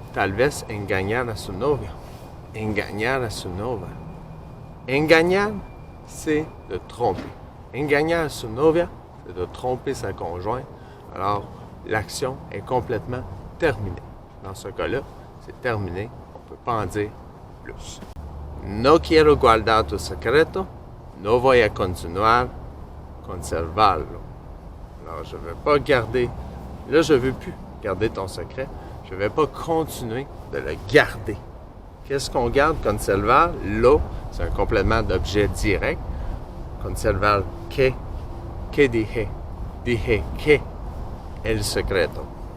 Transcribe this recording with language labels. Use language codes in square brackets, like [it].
[es] Tal vez engañar a su novia. Engañar a su novia. [fr] Engañar, c'est de tromper. Engañar a su novia, c'est de tromper sa conjointe. Alors, l'action est complètement terminée. Dans ce cas-là, c'est terminé. On ne peut pas en dire plus. [es] No quiero guardar tu secreto. No voy a continuar conservarlo. [fr] Alors, je ne vais pas garder. Là, je ne veux plus garder ton secret. Je ne vais pas continuer de le garder. Qu'est-ce qu'on garde? Conservar, lo, c'est un complément d'objet direct. [es] Conservar, que dije? Dije que el secreto.